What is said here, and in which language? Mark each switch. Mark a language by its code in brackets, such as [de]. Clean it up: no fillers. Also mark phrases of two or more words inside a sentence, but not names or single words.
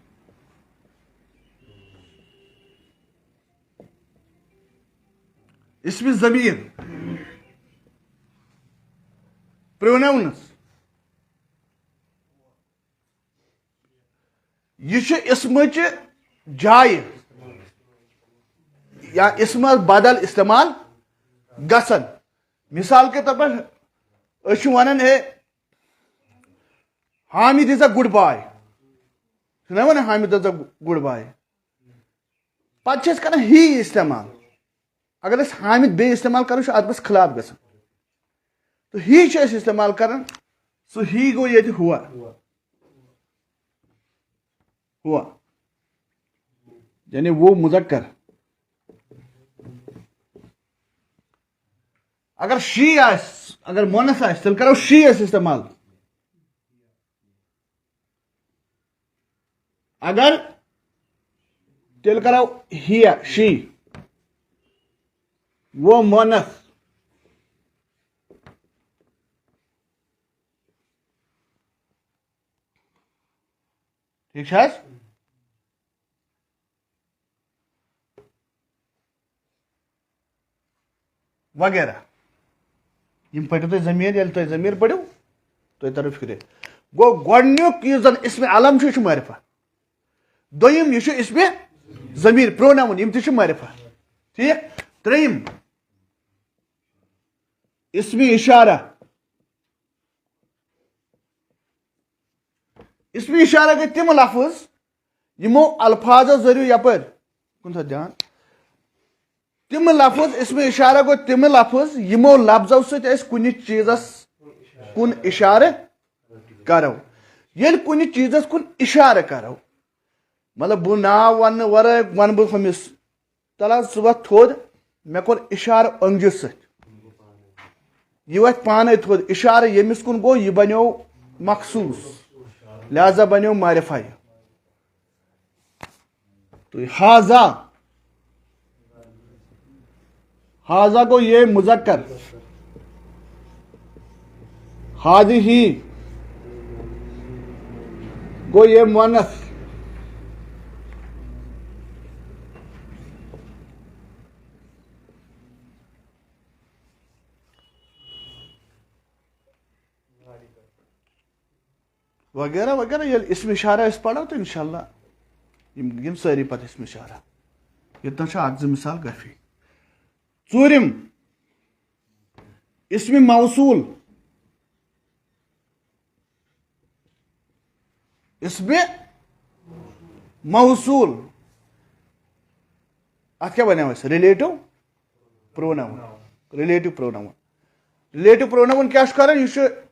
[ks] اسمِ ضمیٖر پروناؤنز یہ چھُ اسمچہِ جایہِ یا اسمس بدل استعمال گژھان [ur] مثال کے طور پر [ks] أسۍ چھِ ونان ہے [en] Hamid is a good boy [ks] چھِنا ونان [en] Hamid is a good boy [ks] پتہٕ چھِ أسۍ کران ہی استعمال اگر أسۍ حامد بیٚیہِ استعمال کرو چھُ ادبس خلاف گژھان تہٕ ہی چھِ أسۍ استعمال کران سُہ ہی گوٚو ییٚتہِ ہوا یعنی وہ مذکر اگر شی آسہِ اگر مونس آسہِ تیٚلہِ کرو شی أسۍ استعمال اگر تیٚلہِ کرو ہی شی وہ مونس ٹھیک چھا حظ وغیرہ یم پٔرِو تُہۍ ضمیٖر ییٚلہِ تُہۍ ضمیٖر پٔرِو تُہۍ ترو فکرِ گوٚو گۄڈنیُک یُس زن اسمِ علم چھُ یہِ چھُ معرفہ دوٚیِم یہِ چھُ اسمِ ضمیٖر پروناؤن یِم تہِ چھِ معرفہ ٹھیک ترٛیٚیِم اسمِ اشارہ اسمِ اشارہ گٔے تِم لفظ یِمو الفاظو ذٔریعہٕ یپٲرۍ کُنہِ ساتہٕ دھیان تِم لفظ اسمِ اشارہ گوٚو تِم لفظ یِمو لفظو سۭتۍ أسۍ کُنہِ چیٖزس کُن اشارٕ کرو ییٚلہِ کُنہِ چیٖزس کُن اشارٕ کرو مطلب بہٕ ناو وننہٕ ورٲے ونہٕ بہٕ ہُمِس تل حظ ژٕ وۄتھ تھوٚد مےٚ کوٚر اشارٕ أنٛگجہِ سۭتۍ یہِ وۄتھِ پانے تھوٚد اشارٕ ییٚمِس کُن گوٚو یہِ بنیو مخصوٗص لہذا بنیو معرفہ یہِ تو حاضہ گو یہ مذکر حاضی گو یہ مؤنث وغیرہ وغیرہ ییٚلہِ اسمِ اشارہ أسۍ پرو تو انشاءاللہ یم سٲری پتہٕ اسمِ اشارہ ییٚتٮ۪ن چھِ اکھ زٕ مثال کٲفی ژوٗرِم اسمِ موصوٗل اسمِ موصوٗل اتھ کیٛاہ بنیو اَسہِ [en] relative pronoun relative pronoun [ks] کیٛاہ چھُ کران یہِ چھُ